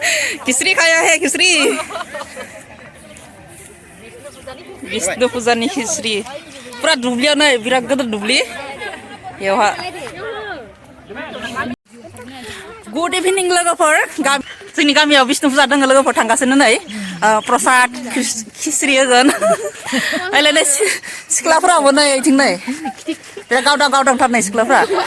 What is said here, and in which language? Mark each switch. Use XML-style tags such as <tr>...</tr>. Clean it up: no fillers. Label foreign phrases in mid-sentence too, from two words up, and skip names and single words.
<hi>खिचड़ी खाया है</hi> <brx>खिचड़ी विष्णु पुजानि खिचड़ी पूरा दुब्लियाव नै बिराद गिदिर दुब्लि बेवहा</brx> <en>good evening</en> <brx>लोगोफोर जोंनि गामियाव विष्णु पुजा दङ लोगोफोर थांगासिनो नै प्रसाद खिचड़ी होगोन आइलाय सिख्लाफोराबो नै इथिं नै बिराद गावदां थार नै सिख्लाफोरा</brx>